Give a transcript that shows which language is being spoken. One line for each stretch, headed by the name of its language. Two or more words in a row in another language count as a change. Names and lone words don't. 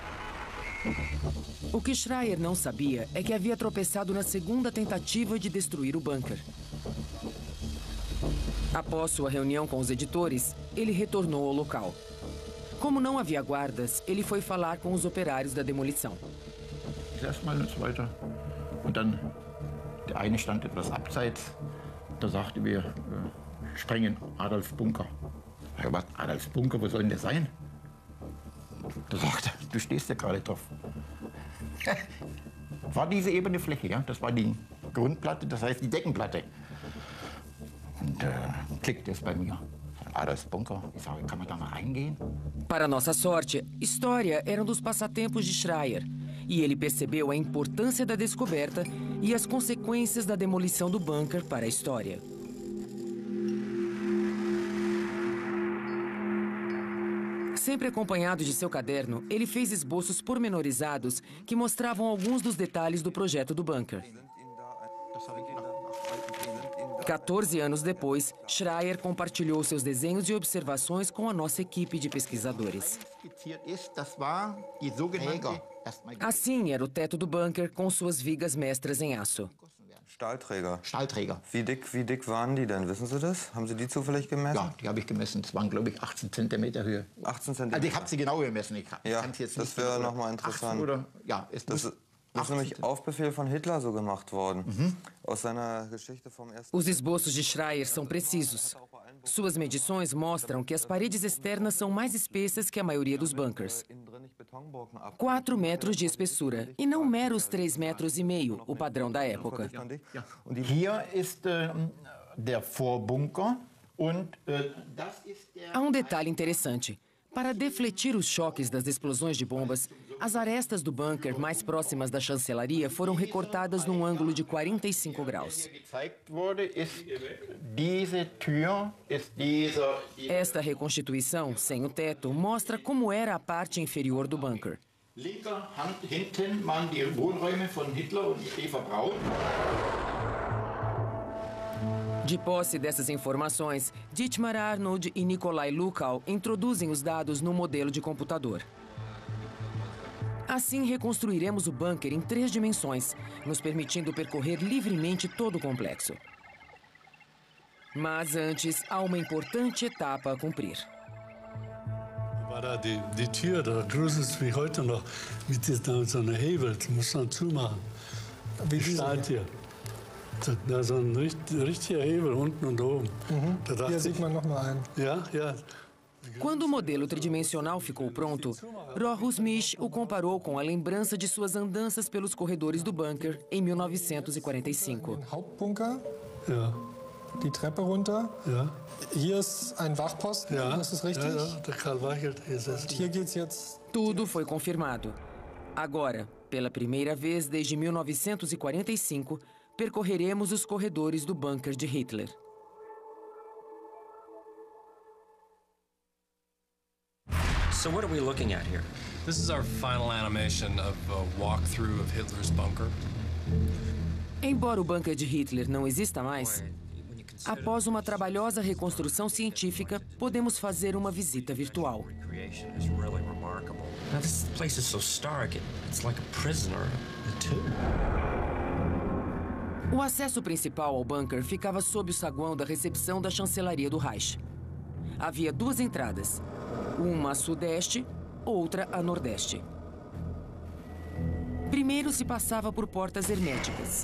Portuguese: O que Schreier não sabia é que havia tropeçado na segunda tentativa de destruir o bunker. Após sua reunião com os editores, ele retornou ao local. Como não havia guardas, ele foi falar com os operários da demolição.
German: Erstmal und so weiter. Und dann, der eine stand etwas abseits, da sagte wir, sprengen Adolf Bunker. Ja, was, Adolf Bunker, wo soll denn der sein? Da sagte er, du stehst ja gerade drauf. War diese ebene Fläche, ja, das war die Grundplatte, das heißt die Deckenplatte. Und klickte es bei mir. Adolf Bunker, ich sage, kann man da mal reingehen?
Portuguese: Para nossa sorte, história era um dos passatempos de Schreier. E ele percebeu a importância da descoberta e as consequências da demolição do bunker para a história. Sempre acompanhado de seu caderno, ele fez esboços pormenorizados que mostravam alguns dos detalhes do projeto do bunker. 14 anos depois, Schreier compartilhou seus desenhos e observações com a nossa equipe de pesquisadores. Assim era o teto do bunker com suas vigas mestras em aço.
German: Stahlträger. Stahlträger. Wie dick waren die denn? Wissen Sie das? Haben Sie die zufällig gemessen? Ja, die habe ich gemessen. Das waren, glaube ich, 18 Zentimeter Höhe. 18 Zentimeter? Also ich habe sie genau gemessen. Ja, das wäre nochmal interessant. Ja, Das ist nämlich auf Befehl von Hitler so gemacht worden. Aus seiner Geschichte vom ersten...
Portuguese: Os esboços de Schreier são precisos. Suas medições mostram que as paredes externas são mais espessas que a maioria dos bunkers. 4 metros de espessura, e não meros 3,5 metros, o padrão da época.
German: Hier ist der Vorbunker und das ist der...
Portuguese: Há um detalhe interessante. Para defletir os choques das explosões de bombas, as arestas do bunker mais próximas da chancelaria foram recortadas num ângulo de 45 graus. Esta reconstituição, sem o teto, mostra como era a parte inferior do bunker.
German: Linker Hand hinten waren die Wohnräume von Hitler und Eva Braun.
Portuguese: De posse dessas informações, Dietmar Arnold e Nikolai Lukow introduzem os dados no modelo de computador. Assim, reconstruiremos o bunker em 3 dimensões, nos permitindo percorrer livremente todo o complexo. Mas antes, há uma importante etapa a cumprir.
German: War da die Tür, da gruselt wie heute noch, mit so einer Hebel, die muss man zumachen. Wie steht hier? Da ist ein richtiger Hebel unten und oben. Hier sieht man noch mal einen. Ja, ja.
Portuguese: Quando o modelo tridimensional ficou pronto, Rochus Misch o comparou com a lembrança de suas andanças pelos corredores do bunker em 1945.
German: Hauptbunker. Ja. Die Treppe runter. Ja. Hier ist ein Wachposten, Ja. das ist richtig. Ja, der Karl Weichelt ist es. Und hier geht's jetzt.
Portuguese: Tudo foi confirmado. Agora, pela primeira vez desde 1945, percorreremos os corredores do bunker de Hitler.
English: So what are we looking at here? This is our final animation of a walkthrough of Hitler's bunker.
Portuguese: Embora o bunker de Hitler não exista mais, após uma trabalhosa reconstrução científica, podemos fazer uma visita virtual.
English: Now this place is so stark, it's like a prison or a tomb.
Portuguese: O acesso principal ao bunker ficava sob o saguão da recepção da chancelaria do Reich. Havia 2 entradas, uma a sudeste, outra a nordeste. Primeiro se passava por portas herméticas.